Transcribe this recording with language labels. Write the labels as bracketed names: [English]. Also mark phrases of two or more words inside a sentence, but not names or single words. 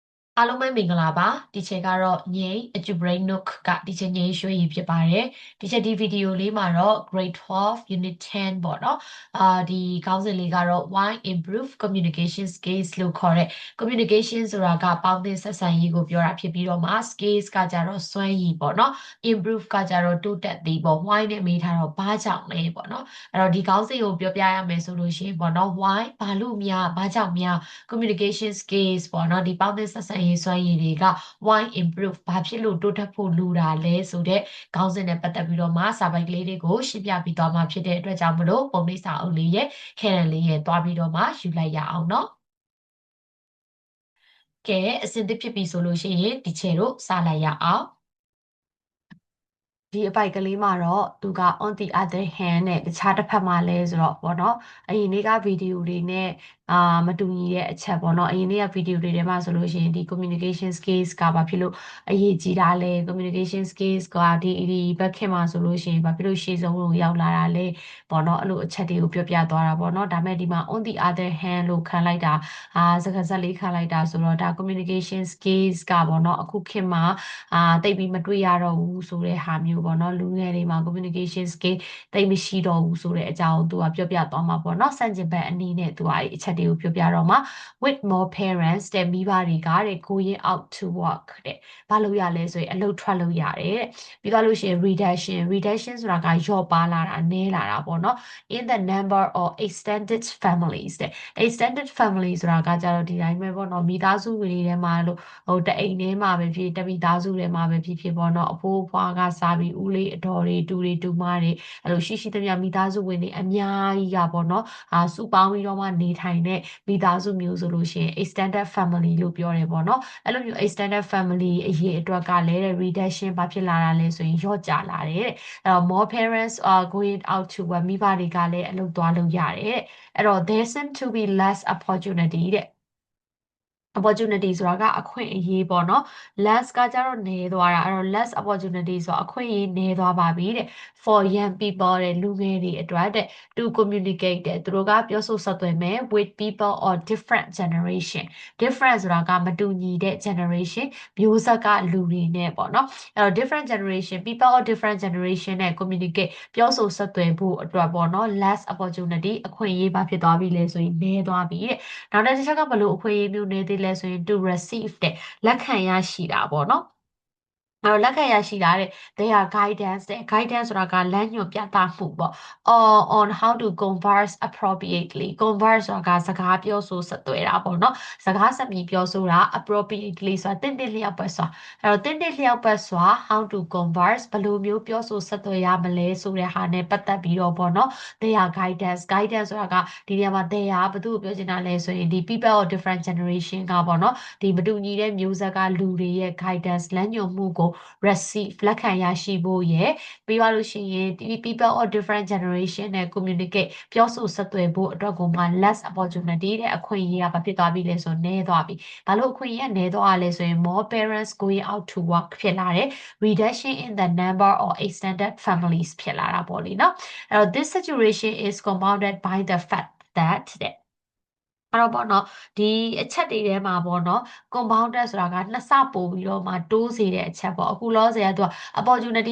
[Burmese] အားလုံးပဲမင်္ဂလာပါဒီချက်ကတော့ငိမ့်အကျူ brain nook ကဒီချက်ငိမ့်ရွှေရည်ဖြစ်ပါတယ်ဒီချက်ဒီဗီဒီယိုလေးမှာတော့ [English] grade 12 unit 10 [Burmese] ပေါ့နော်ဒီခေါင်းစဉ်လေးကတော့ [English] why improve communication skills [Burmese] လို့ ခေါ်တဲ့ communication ဆိုတာကပေါင်းသင်းဆက်ဆံရေးကိုပြောတာဖြစ်ပြီးတော့မှ skills ကကြတော့စွမ်းရည်ပေါ့နော် improve ကကြတော့တိုးတက်သည်ပေါ့ why နဲ့မေးထားတော့ဘာကြောင့်လဲပေါ့နော်အဲ့တော့ဒီခေါင်းစဉ်ကိုပြောပြရမယ်ဆိုလို့ရှိရင်ပေါ့နော် why ဘာလို့များဘာကြောင့်များ [English] communication skills [Burmese] ပေါ့နော်ဒီပေါင်းသင်းဆက်ဆံရေးစွမ်းရည်တွေက [English] why improve [Burmese] ဘာဖြစ်လို့တိုးတက်ဖို့လိုတာလဲဆိုတဲ့ခေါင်းစဉ်နဲ့ပတ်သက်ပြီးတော့မှစာပိုက်ကလေးတွေကိုရှင်းပြပြီးသွားမှာဖြစ်တဲ့အတွက်ကြောင့်မလို့ပုံလေးစာအုပ်လေးရဲ့ခဲရန်လေးရဲ့တွားပြီးတော့မှယူလိုက်ရအောင်เนาะ ကဲအစင်သစ်ဖြစ်ပြီဆိုလို့ရှိရင်ဒီချေတို့စလိုက်ရအောင်ဒီအပိုက်ကလေးမှာတော့သူက [English] on the other hand [Burmese] နဲ့တခြားတစ်ဖက်မှာလဲဆိုတော့ပေါ့နော်အရင်နေ့ကဗီဒီယိုတွေနဲ့မတူညီတဲ့အချက်ပေါ့နော်အရင်နေ့ကဗီဒီယိုတွေထဲမှာဆိုလို့ရှိရင်ဒီ [English] communication skills [Burmese] ကဘာဖြစ်လို့အရေးကြီးတာလဲ [English] communication skills [Burmese] ကဒီဘက်ခင်မှာဆိုလို့ရှိရင်ဘာဖြစ်လို့ရှေ့ဆုံးလို့ရောက်လာတာလဲ ပေါ့နော်အဲ့လိုအချက်တွေကိုပြောပြသွားတာပေါ့နော်ဒါမဲ့ဒီမှာ [English] on the other hand [Burmese] လို့ခံလိုက်တာစကားဆက်လေးခံလိုက်တာဆိုတော့ဒါ [English] communication skills [Burmese] ကပေါ့နော်အခုခင်မှာတိတ်ပြီးမတွေ့ရတော့ဘူးဆိုတဲ့ဟာမျိုးပေါ့နော်လူငယ်တွေမှာ [English] communication skill [Burmese] တိတ်မရှိတော့ဘူးဆိုတဲ့အကြောင်း သူကပြောပြသွားမှာပေါ့နော်စန့်ကျင်ဘက်အနေနဲ့သူကအချက်တွေကိုပြောပြတော့မှာ [English] with more parents [Burmese] တဲ့မိဘတွေကတဲ့ [English] going out to work [Burmese] တဲ့ဘာလို့ရလဲဆိုရင်အလုပ်ထွက်လို့ရတယ်တဲ့ပြီးတော့လို့ရှိရင် reduction ဆိုတာက လျော့ပါလာတာနည်းလာတာပေါ့နော် [English] in the number of extended families [Burmese] တဲ့ [English] extended family [Burmese] ဆိုတာကကြတော့ဒီတိုင်းပဲပေါ့နော်မိသားစုတွေထဲမှာလို့ဟိုတအိမ်ထဲ မှာပဲဖြစ်တမိသားစုထဲမှာပဲဖြစ်ပေါ့နော်အဖိုးအဖွားကစားပြီးဦးလေးအတော်တွေတူတွေတူမတွေအဲ့လိုရှိသမျှမိသားစုဝင်တွေအများကြီးကပေါ့နော်စုပေါင်းပြီးတော့မှနေထိုင်တဲ့မိသားစုမျိုးဆိုလို့ရှိရင် [English] extended family [Burmese] လို့ပြောတယ်ပေါ့နော်အဲ့လိုမျိုး [English] extended family [Burmese] အရေးအတွက်ကလည်း reduction ဘာဖြစ်လာတာလဲဆိုရင်လျော့ကျလာတယ်တဲ့အဲ့တော့ [English] more parents are going out to work [Burmese] မိဘတွေကလည်းအလုပ်သွားလုပ်ရတယ်တဲ့အဲ့တော့ [English] there seem to be less opportunity [Burmese] တဲ့ opportunity ဆိုတာကအခွင့်အရေးပေါ့နော် less ကကြတော့နည်းသွားတာအဲ့တော့ [English] less opportunity [Burmese] ဆိုတော့အခွင့်အရေးနည်းသွားပါပြီတဲ့ [English] for young people [Burmese] တဲ့လူငယ်တွေအတွက်တဲ့ [English] to communicate [Burmese] တဲ့သူတို့ကပြောဆိုဆက်သွယ်မယ် [English] with people or different generation different [Burmese] ဆိုတာကမတူညီတဲ့ generation မျိုးဆက်ကလူတွေ နဲ့ပေါ့နော်အဲ့တော့ [English] different generation people or different generation [Burmese] နဲ့ communicate ပြောဆိုဆက်သွယ်ဖို့အတွက်ပေါ့နော် [English] less opportunity [Burmese] အခွင့်အရေးဘာဖြစ်သွားပြီလဲဆိုရင်နည်းသွားပြီတဲ့နောက်တစ်ချက်ကဘလို့အခွင့်အရေးမျိုးနည်းသေးလဲဆိုရင် [English] to receive [Burmese] တဲ့လက်ခံရရှိတာပေါ့နော်အဲ့တော့လက်ခံရရှိတာတဲ့ [English] their guidance [Burmese] တဲ့ guidance ဆိုတာကလမ်းညွှန်ပြသမှုပေါ့ [English] on how to converse appropriately converse [Burmese] ဆိုတာကစကား ပြောဆိုဆက်သွယ်တာပေါ့နော်စကားဆက်ပြီးပြောဆိုတာ appropriately ဆိုတာတင့်လျောက်ပဲဆိုတာအဲ့တော့တင့်လျောက်ပဲဆိုတာ [English] how to converse [Burmese] ဘယ်လိုမျိုးပြောဆိုဆက်သွယ်ရမလဲဆိုတဲ့ဟာနဲ့ပတ်သက်ပြီးတော့ပေါ့နော် [English] their guidance [Burmese] ဆိုတာကဒီနေရာမှာ their ဘယ်သူ့ကိုပြောချင်တာလဲဆိုရင်ဒီ [English] people of different generation [Burmese] ကပေါ့နော်ဒီမတူညီတဲ့မျိုးဆက်ကလူတွေရဲ့ guidance လမ်းညွှန်မှုကို receive လက်ခံရရှိဖို့ရယ်ပြီးသွားလို့ရှိရင်ဒီ [English] people of different generation [Burmese] နဲ့ communicate ပြောဆိုဆက်သွယ်ဖို့အတွက်ကိုမှ less opportunity တဲ့အခွင့်အရေးကဘာဖြစ်သွားပြီလဲဆိုနည်းသွားပြီဘာလို့အခွင့်အရေးကနည်းသွားလဲဆိုရင် [English] more parents going out to work [Burmese] ဖြစ်လာတယ် [English] reduction in the number of extended families [Burmese] ဖြစ်လာတာပေါ့လေနော်အဲ့တော့ [English] this situation is compounded by the fact that [Burmese] တဲ့အဲ့တော့ပေါ့နော်ဒီအချက်တွေထဲမှာပေါ့နော် compounded ဆိုတာကနှစ်ဆပို့ပြီးတော့မှတိုးစေတဲ့အချက်ပေါ့အခုလောဆယ်ကသူက opportunity က